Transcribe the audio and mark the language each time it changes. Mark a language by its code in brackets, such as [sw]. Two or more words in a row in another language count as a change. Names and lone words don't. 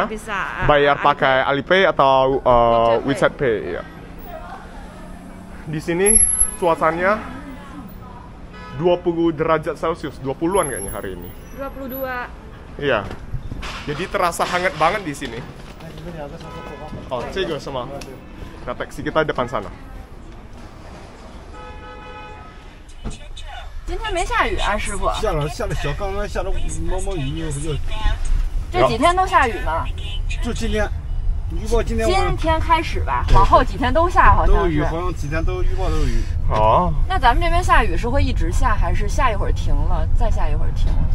[id] Bisa. Bayar pakai Alipay atau WeChat Pay. Ya. Di sini suasananya 20 derajat Celcius, 20-an kayaknya hari ini. 22. Iya. Jadi terasa hangat banget di sini. [zh] Oh, 这个是吗？ [id] Nah, taksi kita depan sana. [zh] 今天没下雨啊，师傅？下了小，刚刚下了毛毛雨，又这几天都下雨吗？就今天，预报今天开始吧，往后几天都下，好像是。都有雨，好像几天都预报都有雨。哦。那咱们这边下雨是会一直下，还是下一会儿停了，再下一会儿停了？